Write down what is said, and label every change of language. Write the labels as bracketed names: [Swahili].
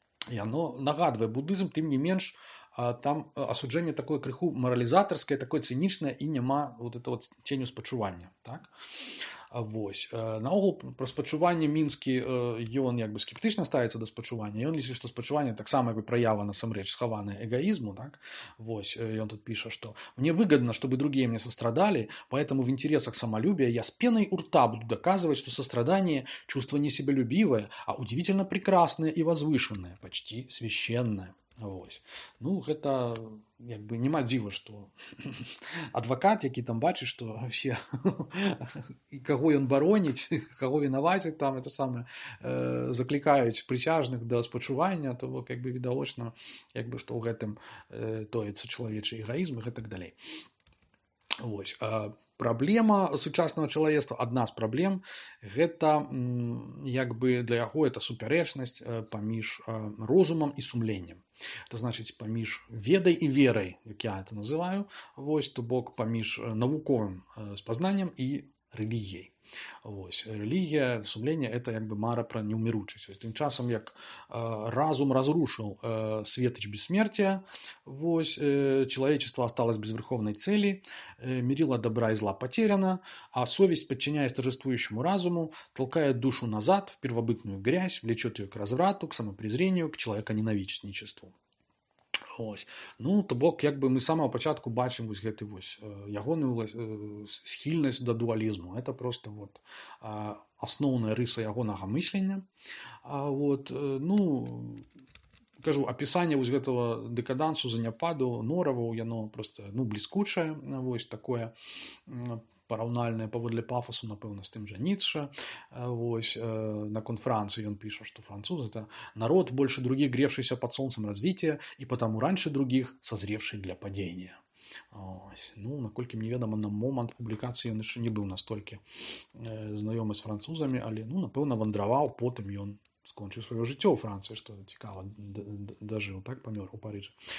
[Belarusian] І оно нагадвае будызм, тым не менш, там асуджэнне такое крыху маралізатарскае, такое цынічнае і няма [Russian] вот это вот [Belarusian] ценю спачування. Так? Вось. Наогул пра спачуванне мінскі ён як бы скептычна ставіцца да спачування. Ён лічыць, што спачуванне таксама як бы праява насамрэч схаваная эгоизму. Так? Вось. Ён тут піша, [Russian] что «Мне выгодно, чтобы другие мне сострадали, поэтому в интересах самолюбия я с пеной у рта буду доказывать, что сострадание – чувство не себялюбивое, а удивительно прекрасное и возвышенное, почти священное». [Belarusian] Вось. Ну, гэта як бы няма дзіва, што адвакат, які там бачыць, што вообще і каго ён бароніць, каго вінаваціць там, это самае, заклікаюць прысяжных да спачування, то бок як бы відавочна, як бы што ў гэтым тоіцца чалавечы эгоізм і гэтак далей. Вось. Праблема сучаснага чалавецтва, адна з праблем, гэта як бы для яго это супярэчнасць паміж розумам і сумленнем. Это значыць паміж ведай і верай, як я это называю, вось, то бок паміж навуковым спазнаннем і рэлігіяй. Вось. Рэлігія, сумленне – это як бы мара пра неўміручасць. Тым часам, як разум [Russian] разрушил светоч бессмертия, вось, человечество осталось без верховной цели, мерило добра и зла потеряно, а совесть, подчиняясь торжествующему разуму, толкает душу назад в первобытную грязь, влечет ее к разврату, к самопрезрению, к человеконенависничеству. [Belarusian] Ось. Ну, то бок, як бы мы з самого пачатку бачым вось гэты вось ягоную схільнасць да дуалізму. Это просто вот асноўная рыса ягонага мыслення. Вот, ну, кажу, апісанне вось гэтага дэкадансу, заняпаду нораваў, яно просто, ну, бліскучае, вось такое параўнальнае паводле пафасу, напэўна, з тым жа Ніцше. Вось, наконт [Russian] Франции он пишет, что француз – это народ, больше других гревшийся под солнцем развития и потому раньше других созревший для падения. [Belarusian] Ось. Ну, наколькі мне ведома, на момант публікацыі ён яшчэ не быў настолькі знаёмы з французамі, але, ну, напэўна, вандраваў, потым ён скончыў сваё жыццё ў Францыі, што цікава, дажыў, так, памёр у Парыжы.